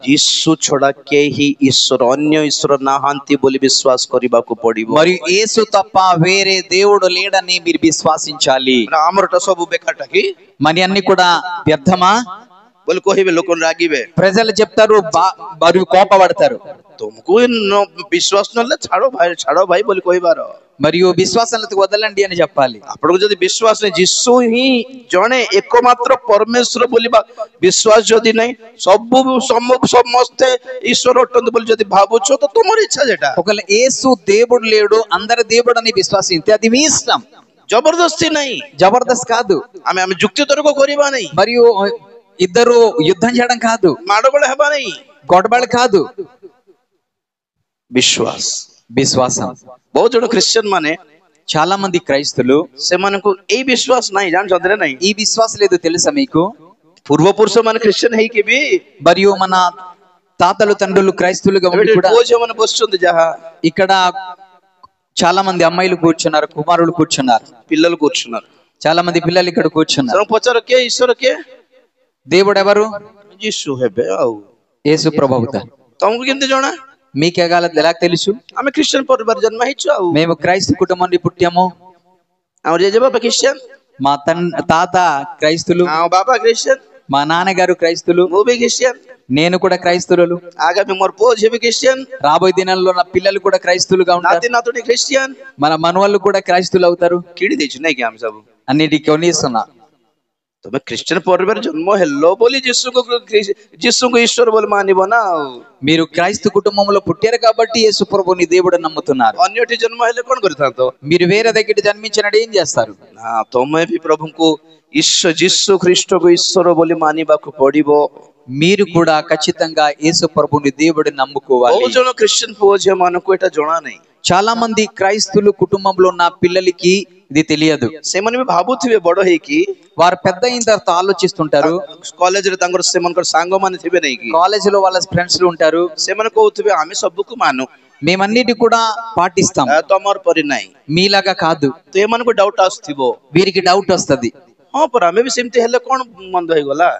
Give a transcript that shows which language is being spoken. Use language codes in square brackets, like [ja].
[or] ଯୀଶୁ ଛଡା କେହି ଈଶ୍ୱର, ଅନ୍ୟ ଈଶ୍ୱର ନାହାନ୍ତି ବୋଲି ବିଶ୍ୱାସ କରିବାକୁ ପଡିବ। [te] మరియు యేసు తప్ప వేరే దేవుడు లేడని మీరు విశ్వాసించాలి. [or] ଆମରଟା ସବୁ ବେକାରଟା କି [te] మరి అన్ని కూడా వ్యర్థమా [or] ବୋଲି କହିବେ, ଲୋକ ରାଗିବେ, [te] ప్రజలు చెప్తారు, మరియు కోపపడతారు. [or] ତୁମକୁ ବିଶ୍ୱାସ ନହେଲେ ଛାଡ ଭାଇ ବୋଲି କହିବାର। [te] మరియు విశ్వాసాలకు వదలండి అని చెప్పాలి. [or] ଆପଣଙ୍କୁ ଯଦି ବିଶ୍ୱାସ ନାହିଁ, ଯୀଶୁ ହିଁ ଜଣେ ଏକମାତ୍ର ପରମେଶ୍ୱର ବୋଲି ବିଶ୍ୱାସ ଯଦି ନାହିଁ, ସମସ୍ତେ ଈଶ୍ୱର ଅଟନ୍ତି ବୋଲି ଯଦି ଭାବୁଛ, ତ ତୁମର ଇଚ୍ଛା ସେଟା। [te] ఒకవేళ యేసు దేవుడు లేడు, అందరు దేవుడు అని విశ్వాసిస్తే అది మీ ఇష్టం. [or] ଜବରଦସ୍ତି ନାହିଁ, [te] జబర్దస్త్ కాదు. [or] ଆମେ ଯୁକ୍ତି ତର୍କ କରିବା ନାହିଁ, [te] మరియు ఇద్దరు యుద్ధం చేయడం కాదు, [or] ମାଡ଼ଗୋଳ ହେବା ନାହିଁ, [te] గొడవలు కాదు, [or] ବିଶ୍ୱାସ। [te] విశ్వాసం. [or] ବହୁତ ଜଣ ଖ୍ରୀଷ୍ଟିଆନ ମାନେ, [te] చాలా మంది క్రైస్తులు [or] ସେମାନଙ୍କୁ ଏଇ ବିଶ୍ୱାସ ନାହିଁ, ଜାଣିଛନ୍ତି ନା ନାହିଁ? [te] ఈ విశ్వాసం లేదు తెలుసా మీకు? [or] ପୂର୍ବପୁରୁଷ ମାନେ ଖ୍ରୀଷ୍ଟିଆନ ହେଇକି ବି [te] మరియు మన తాతలు తండ్రులు క్రైస్తులుగా ఉండి కూడా [or] ପୁଅ ଝିଅ ମାନେ ବସିଛନ୍ତି, ଯାହା [te] ఇక్కడ చాలా మంది అమ్మాయిలు కూర్చున్నారు, కుమారులు కూర్చున్నారు, ପିల్లలు కూర్చున్నారు। చాలా మంది పిల్లలు ఇక్కడ కూర్చున్నారు. [or] ସେମାନଙ୍କୁ ପଚାର କିଏ ଈଶ୍ୱର, କିଏ [te] దేవుడు ఎవరు? [or] ଯୀଶୁ ହେବେ। ଆଉ [te] యేసు ప్రభువు. [or] ତମକୁ କେମିତି ଜଣା? [te] మీకే ఎలా తెలుసు? [or] ଆମେ ଖ୍ରୀଷ୍ଟିଆନ ପରିବାର ଜନ୍ମ ହେଇଛୁ। ଆଉ [te] మేము క్రైస్తవ కుటుంబం నుండి పుట్టాము. [or] ଆମର ଜେଜେବାପା ଖ୍ରୀଷ୍ଟିଆନ, [te] మా తాత క్రైస్తులు, [or] ଆମ ବାପା ଖ୍ରୀଷ୍ଟିଆନ, [te] మా నాన్నగారు క్రైస్తులు, [or] ମୁଁ ବି ଖ୍ରୀଷ୍ଟିଆନ, [te] నేను కూడా క్రైస్తవులు. [or] ଆଗାମୀ ମୋର ପୁଅ ଝିଅ ବି ଖ୍ରୀଷ୍ଟିଆନ, [te] రాబోయే దినాల్లో నా పిల్లలు కూడా క్రైస్తవులుగా ఉంటారు, [or] ନାତି ନାତୁଣୀ ଖ୍ରୀଷ୍ଟିଆନ, [te] మన మనవాళ్ళు కూడా క్రైస్తవులు అవుతారు. [or] କିଣି ଦେଇଛୁ ନାଇଁ କି ଆମେ ସବୁ? [te] అన్నిటికీ కొనిస్తున్నా. [or] ତମେ ଖ୍ରୀଷ୍ଟିଆନ ପରିବାର ଜନ୍ମ ହେଲ ବୋଲି ଯୀଶୁଙ୍କୁ ଈଶ୍ୱର ବୋଲି ମାନିବ ନା। ଆଉ [te] మీరు క్రైస్తవ కుటుంబంలో పుట్టారు కాబట్టి యేసు ప్రభుని దేవుడు నమ్ముతున్నారు. [or] ଅନ୍ୟଠି ଜନ୍ମ ହେଲେ କଣ କରିଥାନ୍ତ? [te] మీరు వేరే దగ్గర జన్మించినట్టు ఏం చేస్తారు? [or] ନା, ତମେ ବି ପ୍ରଭୁଙ୍କୁ ଯୀଶୁ ଖ୍ରୀଷ୍ଟକୁ ଈଶ୍ୱର ବୋଲି ମାନିବାକୁ ପଡିବ। [te] మీరు కూడా ఖచ్చితంగా యేసు ప్రభుని దేవుడిని నమ్ముకోవాలి. [or] ବହୁତ ଜଣ ଖ୍ରୀଷ୍ଟିଆନ ପୁଅ ଝିଅ ମାନଙ୍କୁ ଏଇଟା ଜଣା ନାହିଁ। [te] చాలా మంది క్రైస్తులు కుటుంబంలో ఉన్న పిల్లలకి ఇది తెలియదు. [or] ସେମାନେ ବି ଭାବୁଥିବେ ବଡ ହେଇକି, [te] వారు పెద్ద అయిన తర్వాత ఆలోచిస్తుంటారు, [or] କଲେଜରେ ତାଙ୍କର ସେମାନଙ୍କର ସାଙ୍ଗମାନେ ଥିବେ ନାଇଁ କି, [te] కాలేజీలో వాళ్ళ ఫ్రెండ్స్ ఉంటారు, [or] ସେମାନେ କହୁଥିବେ ଆମେ ସବୁକୁ ମାନୁ, [te] మేమన్నిటి కూడా పాటిస్తాం, [or] ତମର ପରି ନାହିଁ। [te] మీలాగా కాదు। [or] ତ ଏମାନଙ୍କୁ ଡାଉଟ ଆସୁଥିବ, [te] వీరికి డౌట్ వస్తది, [or] ହଁ ପରା ଆମେ ବି ସେମିତି ହେଲେ କଣ ମନ୍ଦ ହେଇଗଲା,